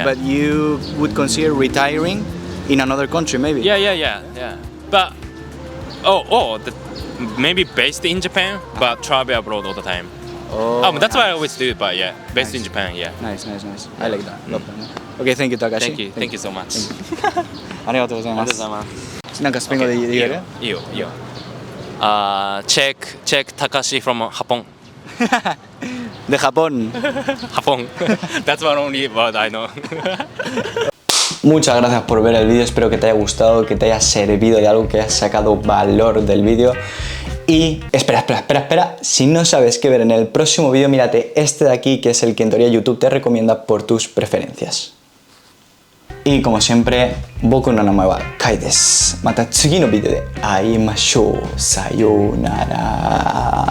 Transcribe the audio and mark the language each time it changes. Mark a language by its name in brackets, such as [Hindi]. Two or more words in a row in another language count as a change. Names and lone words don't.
[English] But you would consider retiring in another country, maybe? Yeah. But maybe based in Japan, but travel abroad all the time. But that's what I always do. But yeah, based in Japan, yeah. Nice. I like that. Love that. Okay, thank you, Takashi. Thank you so much. [Japanese] ありがとうございます。なんかスペイン語で言える？ [English] いいよ。Check Takashi from Japón. [Spanish] De Japón. Japón. [English] That's one only word I know. [Spanish] Muchas gracias por ver el vídeo, espero que te haya gustado, que te haya servido de algo, que hayas sacado valor del vídeo. Y espera, si no sabes qué ver en el próximo vídeo, mírate este de aquí, que es el que en teoría YouTube te recomienda por tus preferencias. Y como siempre, [Japanese] 僕の名前はカイです. また次のビデオで会いましょう。さようなら.